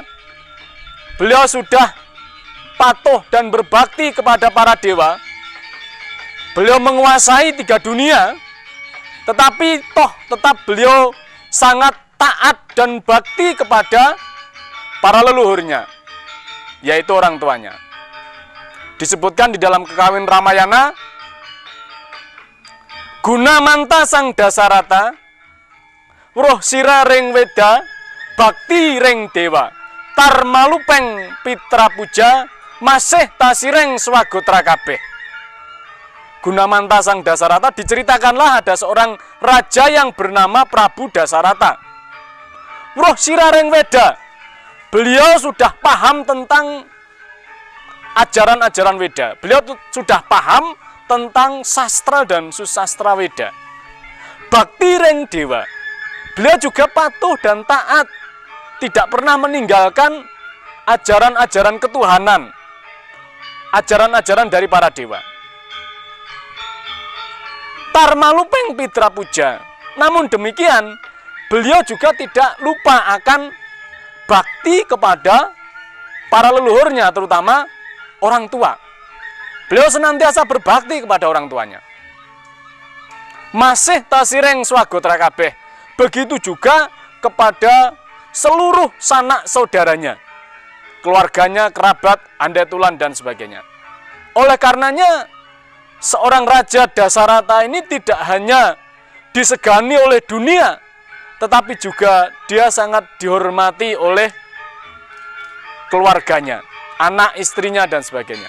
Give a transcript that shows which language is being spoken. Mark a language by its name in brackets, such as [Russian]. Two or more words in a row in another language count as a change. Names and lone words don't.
[Indonesian] Beliau sudah patuh dan berbakti kepada para dewa. Beliau menguasai 3 dunia, tetapi tetap beliau sangat taat dan bakti kepada para leluhurnya, yaitu orang tuanya. Disebutkan di dalam Kekawin Ramayana, [Kawi] Gunamanta sang Dasarata, roh sira ring Weda, bakti ring dewa, tarmalupeng pitra puja, masih tasireng swagotra kabeh. Gunamanta sang Dasarata, [Indonesian] diceritakanlah ada seorang raja yang bernama Prabu Dasarata. [Kawi] Roh sira ring Weda, [Indonesian] beliau sudah paham tentang ajaran-ajaran Weda. Beliau sudah paham tentang sastra dan susastra Weda. [Kawi] Bakti ring dewa, [Indonesian] beliau juga patuh dan taat, tidak pernah meninggalkan ajaran-ajaran ketuhanan, ajaran-ajaran dari para dewa. [Kawi] Tarmalupeng pitra puja, [Indonesian] namun demikian beliau juga tidak lupa akan bakti kepada para leluhurnya, terutama orang tua. Beliau senantiasa berbakti kepada orang tuanya. [Kawi] Masih tasireng swagotra kabeh, [Indonesian] begitu juga kepada seluruh sanak saudaranya, keluarganya, kerabat, andai tulan, dan sebagainya. Oleh karenanya, seorang Raja Dasarata ini tidak hanya disegani oleh dunia, tetapi juga dia sangat dihormati oleh keluarganya, anak, istrinya, dan sebagainya.